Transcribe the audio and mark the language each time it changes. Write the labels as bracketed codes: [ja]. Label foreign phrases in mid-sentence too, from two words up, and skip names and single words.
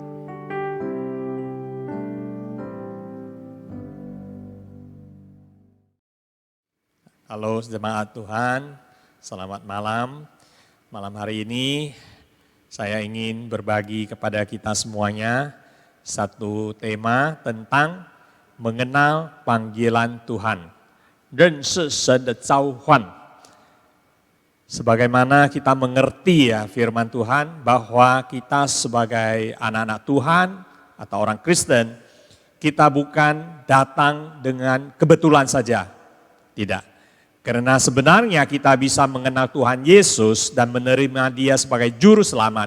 [id] Halo jemaat Tuhan, selamat malam. Malam hari ini saya ingin berbagi kepada kita semuanya satu tema tentang mengenal panggilan Tuhan. [zh] 认识神的召唤. [id] Sebagaimana kita mengerti ya firman Tuhan bahwa kita sebagai anak-anak Tuhan atau orang Kristen, kita bukan datang dengan kebetulan saja. Tidak. Karena sebenarnya kita bisa mengenal Tuhan Yesus dan menerima Dia sebagai juru selamat.